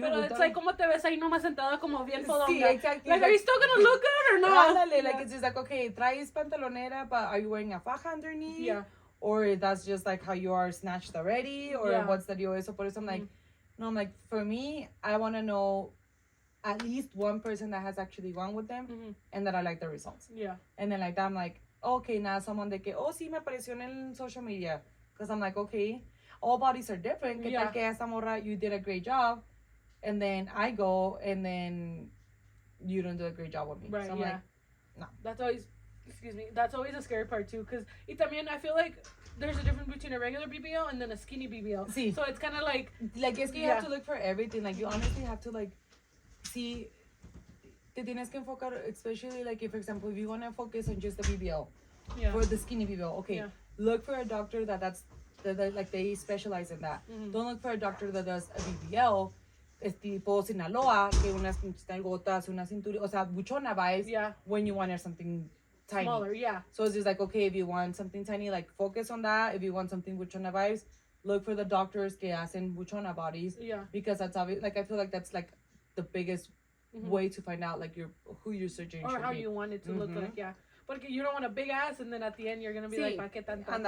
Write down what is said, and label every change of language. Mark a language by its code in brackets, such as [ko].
[es] Pero [en] it's like, [es] como te ves ahí nomás sentada como bien fodonga. Sí, [en] exactly. Like, are you still gonna look good or not? Ándale, like, it's just like, okay, [es] traes pantalonera, [en] but are you wearing a faja underneath? Yeah. Or that's just like how you are snatched already? Or what's the deal? So [es] por eso [en] I'm like, no, I'm like, for me, I want to know at least one person that has actually gone with them and that I like the results. Yeah. And then like that, I'm like, okay, now someone [es] de que, oh, sí, me apareció en el [en] social media. Because I'm like, okay, all bodies are different. [es] Que tal que esta morra, [en] you did a great job. And then I go, and then you don't do a great job with me. Right, so I'm like, no. That's always a scary part too. Because [es] también [en] I feel like there's a difference between a regular BBL and then a skinny BBL. [es] Sí. [en] So it's kind of like... Like, es que you have to look for everything. Like, you honestly have to, like, see... [es] Te tienes que enfocar, [en] especially, like, if, for example, if you want to focus on just the BBL. For the skinny BBL. Okay. Look for a doctor that like, they specialize in that. Don't look for a doctor that does a BBL. [es] Es tipo Sinaloa, que unas gotas, una cintura, o sea, buchona vibes. [en] When you want something tiny. Smaller, So it's just like, okay, if you want something tiny, like, focus on that. If you want something buchona vibes, look for the doctors [es] que hacen [en] buchona bodies. Because that's obvious. Like, I feel like that's, like, the biggest way to find out, like, who your surgeon should be. Or how you want it to look like, Porque you don't want a big ass, and then at the end you're gonna be like, [es] ¿pa qué tanto?